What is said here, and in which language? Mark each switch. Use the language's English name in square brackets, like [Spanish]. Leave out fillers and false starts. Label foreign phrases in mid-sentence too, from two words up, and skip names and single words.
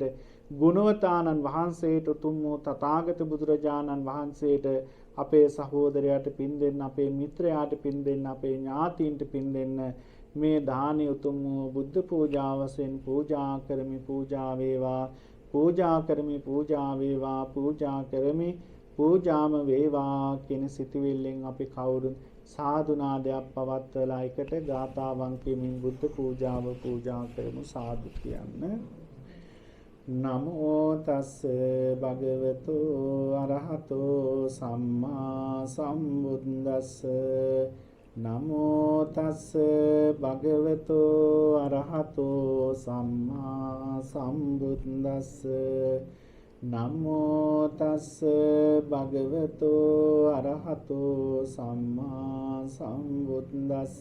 [Sinhala] ගුණවතානන් වහන්සේට උතුම් වූ තථාගත බුදුරජාණන් වහන්සේට අපේ සහෝදරයාට පින් දෙන්න, අපේ මිත්‍රයාට පින් දෙන්න, අපේ ඥාතීන්ට පින් දෙන්න මේ දානීය උතුම් වූ බුද්ධ පූජාවසෙන් පූජා කරමි පූජා වේවා, පූජා කරමි පූජා වේවා, පූජා කරමි පූජාම වේවා කියන සිතුවිල්ලෙන් අපි කවුරුත් සාදු නාදයක් පවත්වලා එකට ගාථාවන් කියමින් බුද්ධ පූජාව පූජා කරමු. සාදු කියන්න. [Pali] නමෝ තස් භගවතු අරහතෝ සම්මා සම්බුද්දස්ස. නමෝ තස් භගවතු අරහතෝ සම්මා සම්බුද්දස්ස. නමෝ තස් භගවතු අරහතෝ සම්මා සම්බුද්දස්ස.